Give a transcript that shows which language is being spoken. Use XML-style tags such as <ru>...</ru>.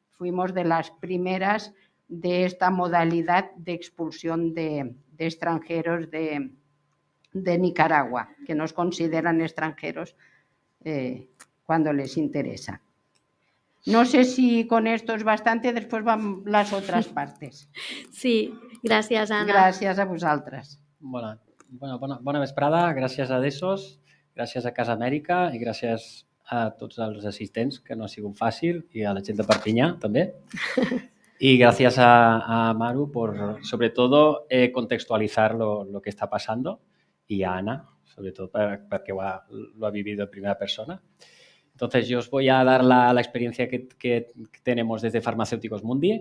<es>Fuimos de las primeras de esta modalidad de expulsión de extranjeros de Nicaragua, que nos consideran extranjeros cuando les interesa. No sé si con esto es bastante, después van las otras partes.</es> <ca>Sí, gràcies, Anna. Gràcies a vosaltres. Bona vesprada, gràcies a DESOS, gràcies a Casa Amèrica i gràcies a tots els assistents, que no ha sigut fàcil, i a la gent de Perpinyà també.</ca> <es>Y gracias a Maru por, sobre todo, contextualizar lo que está pasando, y a Ana, sobre todo porque lo ha vivido en primera persona. Entonces, yo os voy a dar la experiencia que tenemos desde Farmacéuticos Mundi.</es>